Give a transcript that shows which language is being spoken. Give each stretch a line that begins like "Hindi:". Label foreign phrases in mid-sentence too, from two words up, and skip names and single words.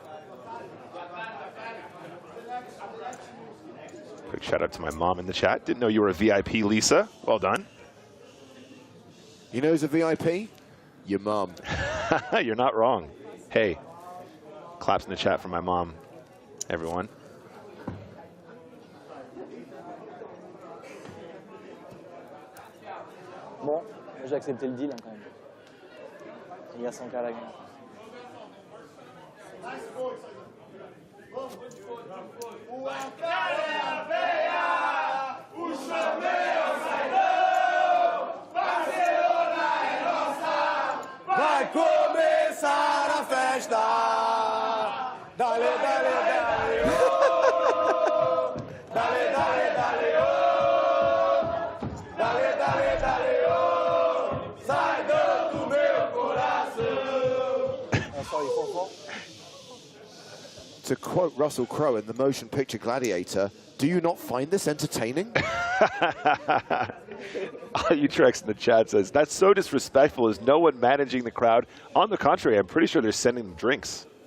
English: Quick shout out to my mom in the chat. Didn't know you were a VIP, Lisa. Well done. You know who's a VIP? Your mom. You're not wrong. Hey. Claps in the chat for my mom, everyone.
French: Bon, j'ai accepté le deal hein, quand même. Il y a 100K à la gagne.
Portuguese: Vai começar a festa. Dale, dale, dale, oh. Dale, dale, dale, oh. Dale, dale, dale, oh. Sai do meu coração.
English: To quote Russell Crowe in the motion picture Gladiator, do you not find this entertaining? Utrex in the chat says, that's so disrespectful. Is no one managing the crowd? On the contrary, I'm pretty sure they're sending them drinks.